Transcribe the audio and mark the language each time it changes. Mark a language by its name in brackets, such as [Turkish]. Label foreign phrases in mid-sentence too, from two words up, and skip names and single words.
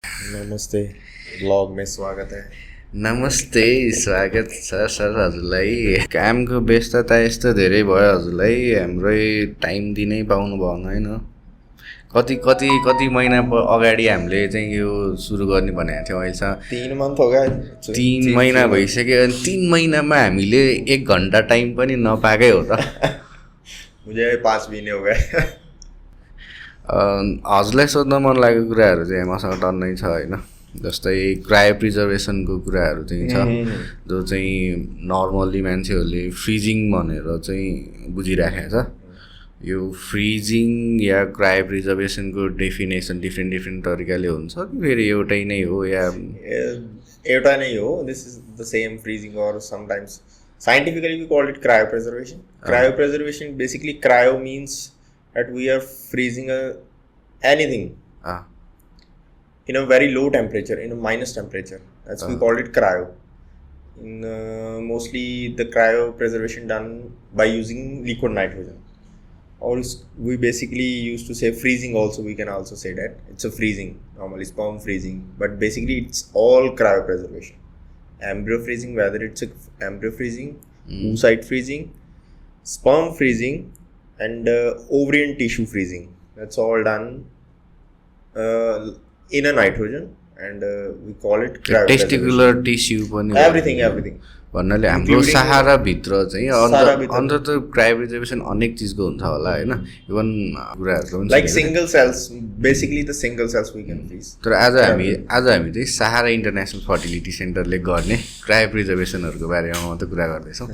[Hindi] नमस्ते ब्लॉग में स्वागत है। [Nepali] नमस्ते, स्वागत छ सर हजुरलाई। कामको व्यस्तता यस्तो धेरै भयो हजुरलाई, हाम्रो टाइम दिनै पाउनु भएन होइन। कति महिना अगाडि हामीले चाहिँ यो सुरु गर्ने भनेको थियौँ। अहिलेसम्म [Hindi] 3 मंथ हो गए। [Nepali] 3 महिना भइसक्यो। 3 महिनामा हामीले 1 घन्टा टाइम पनि नपाएकै हो त। [Hindi] मुझे 5 महीने हो गए। [Nepali] हजुरलाई सोध्न मन लागेको कुराहरू चाहिँ मसँग टन्नै छ होइन। जस्तै क्रायोप्रिजर्भेसनको कुराहरू चाहिँ छ, जो चाहिँ नर्मल्ली मान्छेहरूले फ्रिजिङ भनेर चाहिँ बुझिराखेको छ। यो फ्रिजिङ या क्रायोप्रिजर्भेसनको [English] definition different [Nepali] तरिकाले हुन्छ कि फेरि एउटै नै हो या एउटा नै हो? [English] this is the same freezing और sometimes scientifically we call it cryopreservation. cryopreservation basically cryo means that we are freezing anything in a very low temperature, in a minus temperature. That's we call it cryo. In mostly the cryopreservation done by using liquid nitrogen, or we basically used to say freezing also. We can also say that it's a freezing, normally sperm freezing, but basically it's all cryopreservation. Embryo freezing, whether it's a embryo freezing, oocyte freezing, sperm freezing, and ovarian tissue freezing. That's all done in a nitrogen, and we call it testicular tissue पनि everything [Nepali] भन्नाले हाम्रो सहारा भित्र चाहिँ अन्त त क्रायोप्रिजर्भेसन अनेक चीजको हुन्छ होला हैन। इभन कुराहरु पनि [English] like single cells, basically the single cells we can freeze. [Nepali] तर आज हामी चाहिँ सहारा इन्टरनेसनल फर्टिलिटी सेन्टरले गर्ने क्रायोप्रिजर्भेसनहरुको बारेमा मात्र कुरा गर्दै छौं।